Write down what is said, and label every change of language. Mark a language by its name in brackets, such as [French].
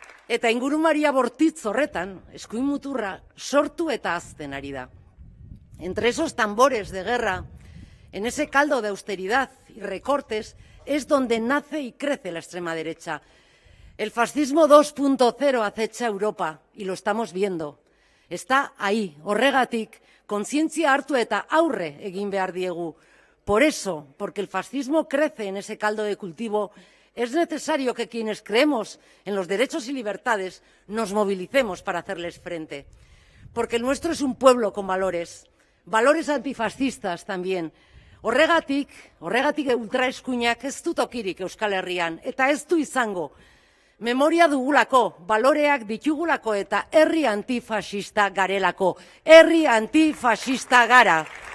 [Basque] Eta ingurumaria bortitz horretan, eskuin muturra sortu eta hazten ari da. [Spanish] entre esos tambores de guerra, en ese caldo de austeridad y recortes, es donde nace y crece la extrema derecha. El fascismo 2.0 acecha Europa y lo estamos viendo. Está ahí, [Basque] horregatik, kontzientzia hartu eta aurre egin behar diegu. [Spanish] Por eso, porque el fascismo crece en ese caldo de cultivo, es necesario que quienes creemos en los derechos y libertades nos movilicemos para hacerles frente. Porque el nuestro es un pueblo con valores, valores antifascistas también. [Basque] Horregatik ultraeskuinak ez du tokirik Euskal Herrian, eta ez du izango. Memoria dugulako, baloreak ditugulako eta herri antifascista garelako. Herri antifascista gara.